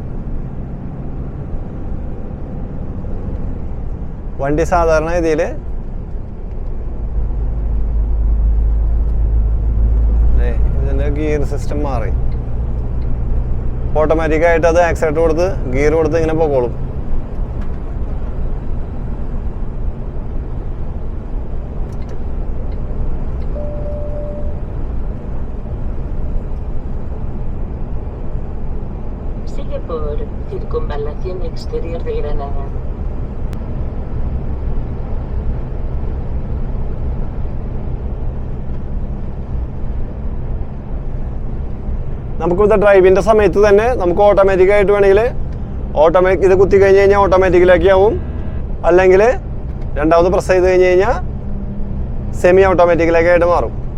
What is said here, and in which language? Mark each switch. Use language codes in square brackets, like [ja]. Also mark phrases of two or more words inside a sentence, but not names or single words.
[ml] വണ്ടി സാധാരണ രീതിയിൽ ഇതിൻ്റെ ഗിയർ സിസ്റ്റം മാറി ഓട്ടോമാറ്റിക്കായിട്ട് അത് ആക്സിലേറ്റർ കൊടുത്ത് ഗിയർ കൊടുത്ത് ഇങ്ങനെ പോകോളും. [es] Por circunvalación exterior de Granada. [ml] നമുക്കിവിടെ ഡ്രൈവിൻ്റെ സമയത്ത് തന്നെ നമുക്ക് ഓട്ടോമാറ്റിക്കായിട്ട് വേണമെങ്കിൽ ഇത് കുത്തി കഴിഞ്ഞ് കഴിഞ്ഞാൽ ഓട്ടോമാറ്റിക്കിലേക്ക് ആവും, അല്ലെങ്കിൽ രണ്ടാമത് പ്രസ് ചെയ്ത് കഴിഞ്ഞ് കഴിഞ്ഞാൽ സെമി ഓട്ടോമാറ്റിക്കിലേക്കായിട്ട് മാറും.